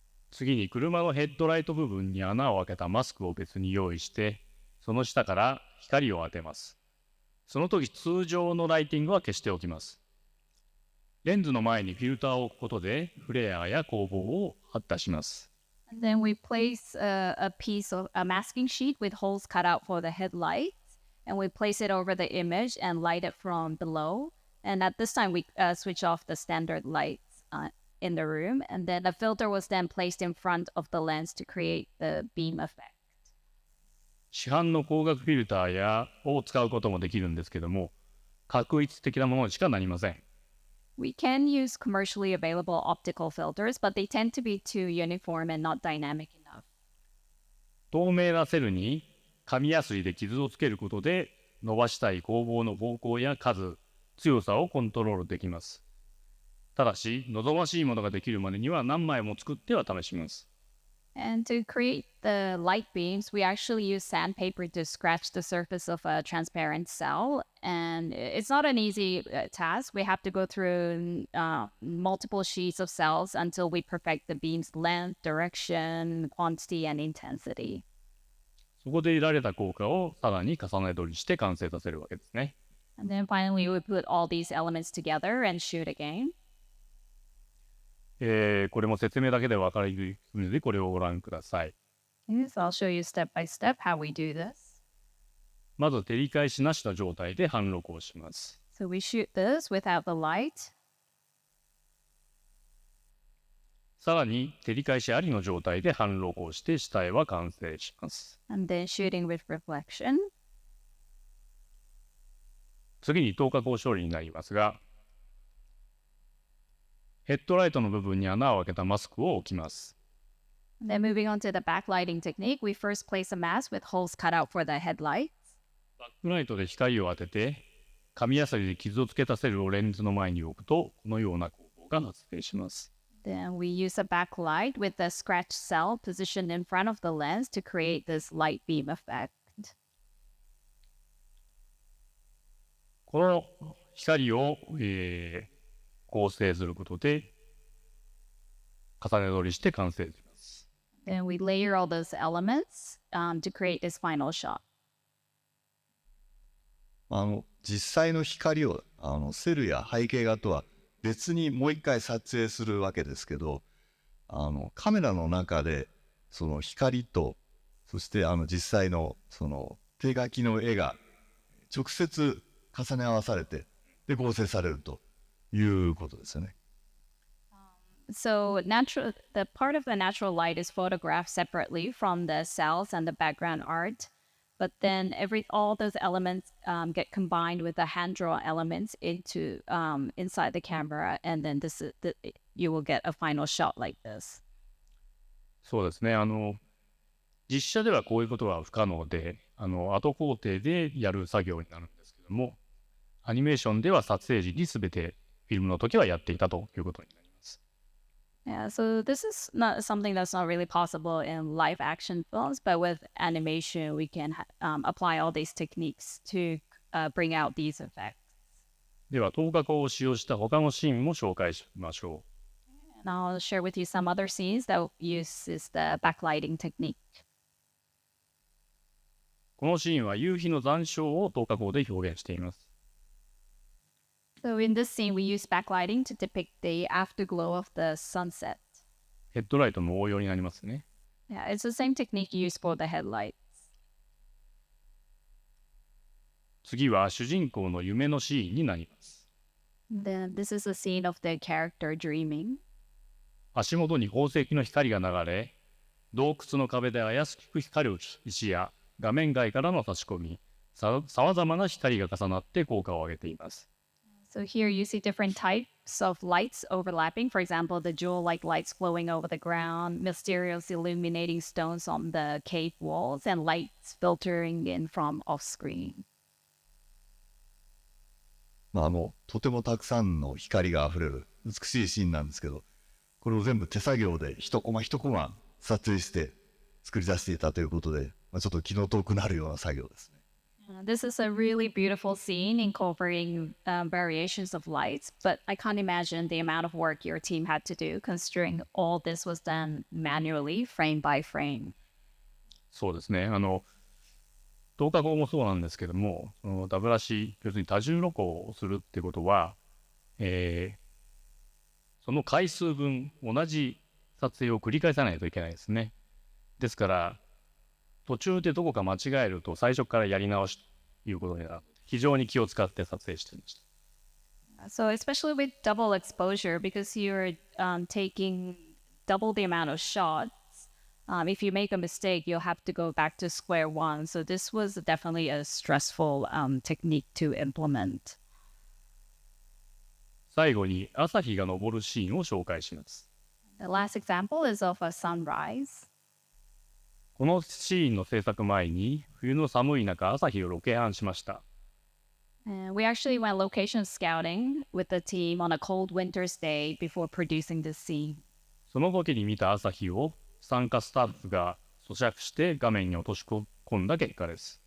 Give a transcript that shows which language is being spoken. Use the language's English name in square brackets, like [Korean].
[Japanese] 次に車のヘッドライト部分に穴を開けたマスクを別に用意して、その下から光を当てます。その時通常のライティングは消しておきます。レンズの前にフィルターを置くことでフレアや光芒を発出します。 [English] And then we place a piece of a masking sheet with holes cut out for the headlights, and we place it over the image and light it from below. And at this time, we switch off the standard lights in the room, and then a filter was then placed in front of the lens to create the beam effect. [Japanese] 市販の光学フィルターを使うこともできるんですけども、画一的なものにしかなりません。 [English] We can use commercially available optical filters, but they tend to be too uniform and not dynamic enough. [Japanese] 透明なセルに紙やすりで傷をつけることで伸ばしたい光芒の方向や数、強さをコントロールできます。ただし、望ましいものができるまでには何枚も作っては試します。 [English] And to create the light beams, we actually use sandpaper to scratch the surface of a transparent cell. And it's not an easy task. We have to go through multiple sheets of cells until we perfect the beam's length, direction, quantity, and intensity. [Japanese] そこで得られた効果をさらに重ね取りして完成させるわけですね。 [English] And then finally, we put all these elements together and shoot again. [Japanese] これも説明だけで分かりにくいので、これをご覧ください。 [English] Yes, I'll show you step by step how we do this. [Japanese] まず照り返しなしの状態で半録をします。 [English] So we shoot this without the light. [Japanese] さらに照り返しありの状態で半録をして下絵は完成します。 [English] And then shooting with reflection. [Japanese] 次に透過光処理になりますが、ヘッドライトの部分に穴を開けたマスクを置きます。 [English] Then moving on to the backlighting technique, we first place a mask with holes cut out for the headlights. [Japanese] バックライトで光を当てて、紙やすりで傷をつけたセルをレンズの前に置くと、このような光芒が発生します。 [English] Then we use a backlight with a scratch cell positioned in front of the lens to create this light beam effect. [Japanese] この光を、構成することで重ね取りして完成します。 [English] Then we layer all those elements to create this final shot. [Japanese] 実際の光をセルや背景画とは別にもう一回撮影するわけですけど、カメラの中でその光とそして実際のその手書きの絵が直接重ね合わされてで合成されるということですよね。 [English] So the part of the natural light is photographed separately from the cells and the background art, but then all those elements get combined with the hand-drawn elements into inside the camera, and then you will get a final shot like this. [Japanese] そうですね。実写ではこういうことは不可能で、後工程でやる作業になるんですけども、アニメーションでは撮影時に全てフィルムの時はやっていたということになります。 [English] Yeah, so this is not something that's not really possible in live action films, but with animation, we can apply all these techniques to bring out these effects. [Japanese] では、透過光を使用した他のシーンも紹介しましょう。 [English] And I'll share with you some other scenes that uses the backlighting technique. [Japanese] このシーンは夕日の残照を透過光で表現しています。 [English] So in this scene, we use backlighting to depict the afterglow of the sunset. [Japanese] ヘッドライトの応用になりますね。 [English] Yeah, it's the same technique used for the headlights. [Japanese] 次は主人公の夢のシーンになります。 [English] Then this is a scene of the character dreaming. [Japanese] 足元に宝石の光が流れ、洞窟の壁で怪しく光る石や画面外からの差し込み、さまざまな光が重なって効果を上げています。 [English] So here you see different types of lights overlapping. For example, the jewel-like lights flowing over the ground, mysterious illuminating stones on the cave walls, and lights filtering in from off-screen. [Japanese] とてもたくさんの光があふれる美しいシーンなんですけど、これを全部手作業で一コマ一コマ撮影して作り出していたということで、ちょっと気の遠くなるような作業ですね。 [English] This is a really beautiful scene incorporating variations of lights, but I can't imagine the amount of work your team had to do, considering all this was done manually, frame by frame. [Japanese] そうですね。透過光もそうなんですけども、そのダブラシ、要するに多重露光をするってことは、その回数分同じ撮影を繰り返さないといけないですね。ですから、途中でどこか間違えると最初からやり直しということになる。非常に気を使って撮影していました。 [English] So especially with double exposure, because you're taking double the amount of shots, if you make a mistake, you'll have to go back to square one. So this was definitely a stressful technique to implement. [Japanese] 最後に朝日が昇るシーンを紹介します。 [English] The last example is of a sunrise. [Japanese] このシーンの制作前に冬の寒い中朝日をロケハンしました。 [English] And we actually went location scouting with the team on a cold winter's day before producing this scene. [Japanese] その時に見た朝日を参加スタッフが咀嚼して画面に落とし込んだ結果です。